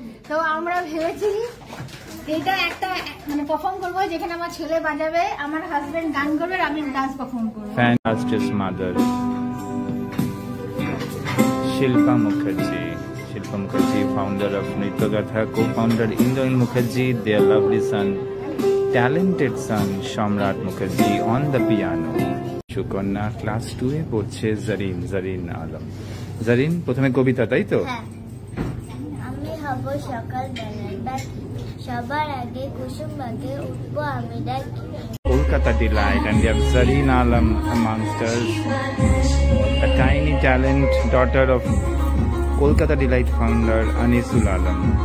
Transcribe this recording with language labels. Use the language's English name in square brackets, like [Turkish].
[Bangla] তো আমরা ভেবেছি এটা একটা মানে পারফর্ম করবো যেখানে আমার ছেলে বাজাবে, আমার হাজবেন্ড গান করবে, আর আমি ডান্স পারফর্ম করবো। [English] Fantastic mother Shilpa Mukherjee, founder of Nrityagatha, co-founder Indranil Mukherjee, their lovely son, talented son Shamrat Mukherjee on the piano. [Bangla] Shukonna class 2 এ পড়ছে জারিন আলম। জারিন, প্রথমে কবিতা, তাই তো? আমি হব সকাল বেলার বাকি, সবার আগে কুসুম বাগে উঠবো আমি ডাকি। [English] Kolkata delight, and we have Zareen Alam amongst us, a tiny talent, daughter of Kolkata Delight founder Anisul Alam.